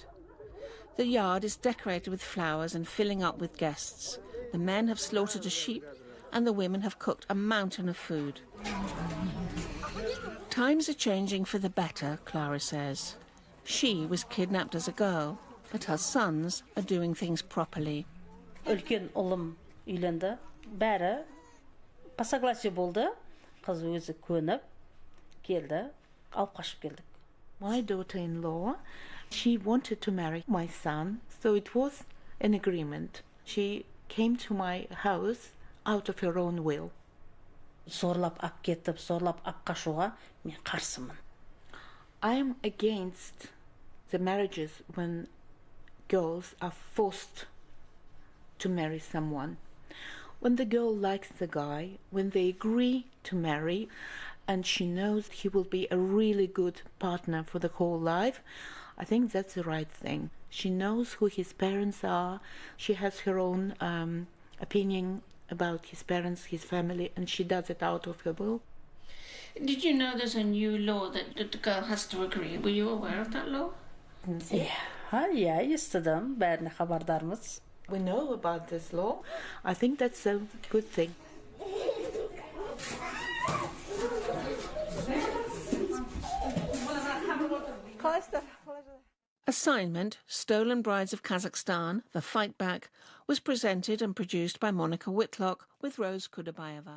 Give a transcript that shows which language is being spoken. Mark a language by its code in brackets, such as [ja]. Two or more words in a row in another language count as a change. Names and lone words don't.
[en] The yard is decorated with flowers and filling up with guests. The men have slaughtered a sheep, and the women have cooked a mountain of food. Times are changing for the better, Clara says. She was kidnapped as a girl, but her sons are doing things properly. [kk] Үлкен ұлым үйленді, бәрі пасогласие болды, қыз өзі көніп келді, алып қашып келдік. [en] My daughter-in-law, she wanted to marry my son, so it was an agreement. She came to my house out of her own will. [kk] Сорлап ап кетіп, сорлап ап қашуға мен қарсымын. [en] I am against the marriages when girls are forced to marry someone. When the girl likes the guy, when they agree to marry, and she knows he will be a really good partner for the whole life, I think that's the right thing. She knows who his parents are, she has her own opinion about his parents, his family, and she does it out of her will. Did you know there's a new law that the girl has to agree? Were you aware of that law? Yeah, [kk] естідім, бәріне хабардармыз. [en] We know about this law. I think that's a good thing. Assignment, Stolen Brides of Kazakhstan, The Fight Back, was presented and produced by Monica Whitlock with Rose Kudabayeva.